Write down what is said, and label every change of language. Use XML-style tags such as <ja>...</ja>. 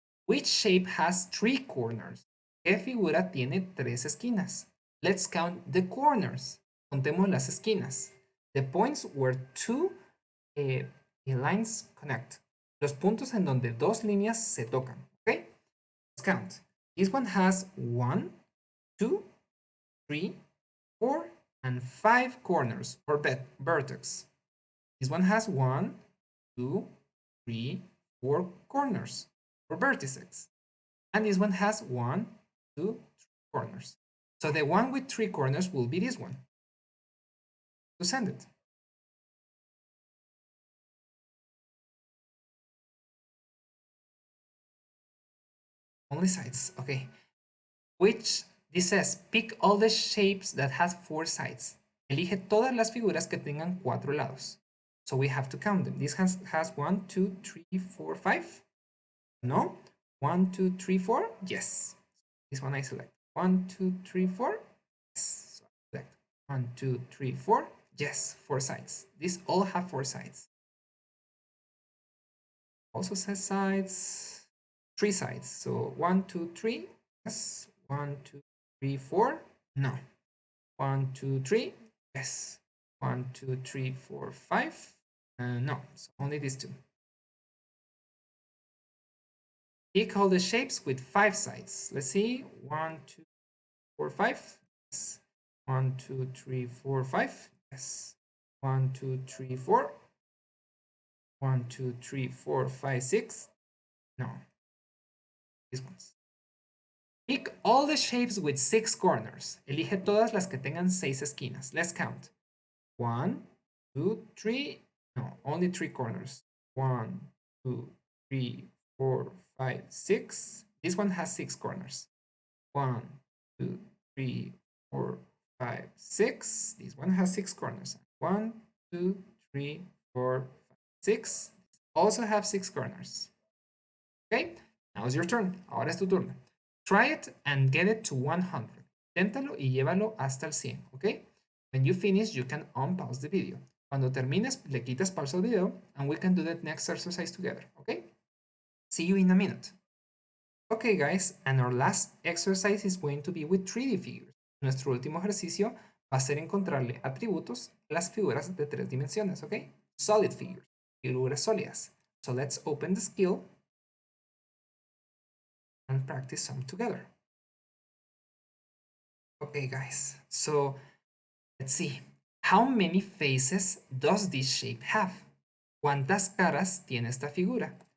<en>Which shape has 3 corners?</en> <es>¿Qué figura tiene 3 esquinas?</es> <en>Let's count the corners.</en> <es>Contemos las esquinas.</es> <en>The points where 2 lines connect.</en> <es>Los puntos en donde 2 líneas se tocan.</es> <en>Okay? Let's count. This one has 1, 2, 3, 4, and 5 corners or vertex. This one has 1, 2, 3, 4 corners or vertices. And this one has 1, 2, 3 corners. So the one with 3 corners will be this one. To send it. Only sides, okay. Which, this says, pick all the shapes that has 4 sides.</en> <es>Elige todas las figuras que tengan 4 lados.</es> <en>So we have to count them. This has 1, 2, 3, 4, 5. No? 1, 2, 3, 4? Yes. This one I select. 1, 2, 3, 4? Yes. So I select 1, 2, 3, 4. Yes, 4 sides. These all have 4 sides. Also says sides, 3 sides. So 1, 2, 3. Yes. 1, 2, 3, 4. No. 1, 2, 3. Yes. 1, 2, 3, 4, 5. No. So only these 2. Pick all the shapes with 5 sides. Let's see. 1, 2, 4, 5. Yes. 1, 2, 3, 4, 5. Yes. 1, 2, 3, 4. 1, 2, 3, 4, 5, 6. No, these ones. Pick all the shapes with 6 corners.</en> <es>Elige todas las que tengan 6 esquinas.</es> <en>Let's count. 1, 2, 3. No, only 3 corners. 1, 2, 3, 4, 5, 6. This one has 6 corners. 1, 2, 3, 4, 5, 6. This one has 6 corners. 1, 2, 3, 4, 5, 6. Also have 6 corners. Okay, now it's your turn.</en> <es>Ahora es tu turno.</es> <en>Try it and get it to 100.</en> <es>Inténtalo y llévalo hasta el 100,</es> <en>¿ok? When you finish, you can unpause the video.</en> <es>Cuando termines, le quitas pausa al video</es> <en>and we can do the next exercise together, ¿ok? See you in a minute. Okay, guys, and our last exercise is going to be with 3D figures.</en> <es>Nuestro último ejercicio va a ser encontrarle atributos a las figuras de 3 dimensiones, ¿ok?</es> <en>Solid figures,</en> <es>figuras sólidas.</es> <en>So let's open the skill and practice some together. Okay, guys, so let's see. How many faces does this shape have?</en> <es>¿Cuántas caras tiene esta figura?</es>